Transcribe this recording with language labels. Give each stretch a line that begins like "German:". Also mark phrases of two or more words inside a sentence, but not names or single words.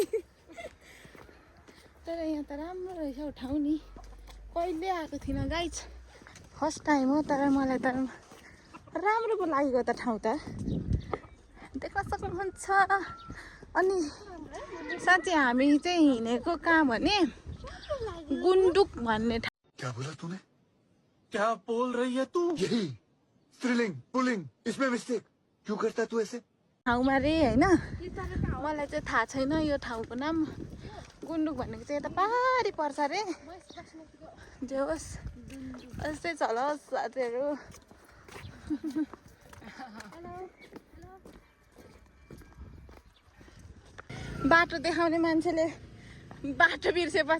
Nepali: तर यहाँ त राम्रो रहेछ हौ ठाउँ नि कहिले आएको थिइनँ गाइज
English: first time
Nepali: हो तर मलाई त राम्रो पो लागेको त ठाउँ त देख्न सक्नुहुन्छ अनि साँच्चै हामी चाहिँ हिँडेको कहाँ भने गुन्डुक भन्ने ठाउँ
Hindi: क्या बोला तूने क्या बोल रही है तू यही
English: thrilling pulling
Hindi: इसमें मिस्टेक क्यों करता तू ऐसे
Nepali: ठाउँमा रे होइन मलाई चाहिँ थाहा छैन यो ठाउँको नाम गुन्डुक भनेको चाहिँ यता पारी पर्छ अरे जे होस् यस्तै छ ल साथीहरू बाटो देखाउने मान्छेले बाटो बिर्सेपछि